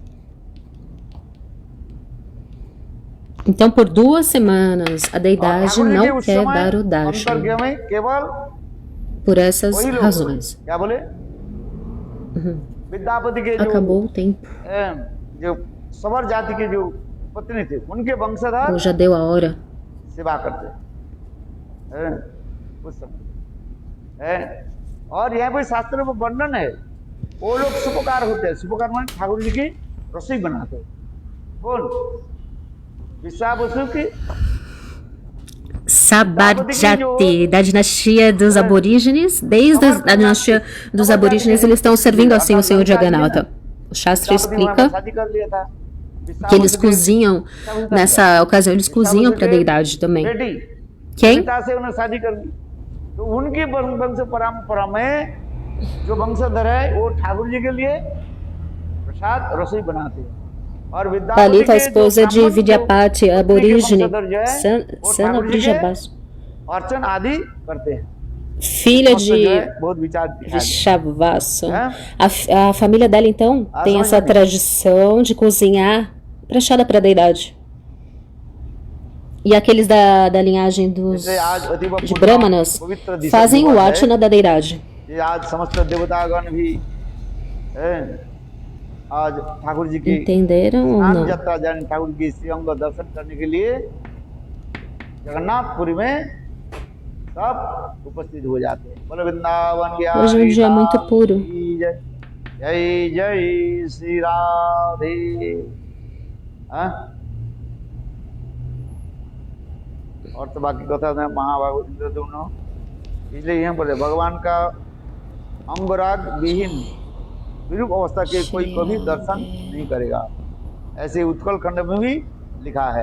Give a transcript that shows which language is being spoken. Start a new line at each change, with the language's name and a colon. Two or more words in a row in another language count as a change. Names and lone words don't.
Portuguese: Então por 2 semanas a deidade não quer dar o darshan. Por essas razões. Acabou o tempo. Ou já deu a hora.
Hindi: और यहाँ पर शास्त्र में वर्णन है वो लोग सुपकार होते हैं। सुपकार माने ठाकुर जी की रसोई बनाते हैं। कौन? विश्वावसु की
Portuguese: Sabadjati, da dinastia dos aborígenes. Desde a dinastia dos aborígenes eles estão servindo assim o Senhor Jagannatha. O Shastra explica que eles cozinham, nessa ocasião eles cozinham para a deidade também. Quem?
Hindi: तो उनकी वंश परंपरा में जो वंशधर है वो ठाकुर जी के लिए प्रसाद रसोई बनाते हैं और
Portuguese: Talita, a esposa de Vidyapati, aborígene, Sana Vrijabhasu,
Hindi: अर्चन आदि करते हैं।
Portuguese: filha de Vrijabhasu. A família dela então tem essa tradição de cozinhar prachada para a deidade. E aqueles da linhagem de Brahmanas fazem o archana da deidade. Entenderam ou não? Hoje é um dia muito puro.
Hindi: Jai Jai Sri Radhe. और तो बाकी कथा है महाभागवत इंद्र दोनों। इसलिए यहाँ पर भगवान का अंगराग विहीन विरूप अवस्था के कोई कभी दर्शन नहीं करेगा, ऐसे उत्कल खंड में भी लिखा है।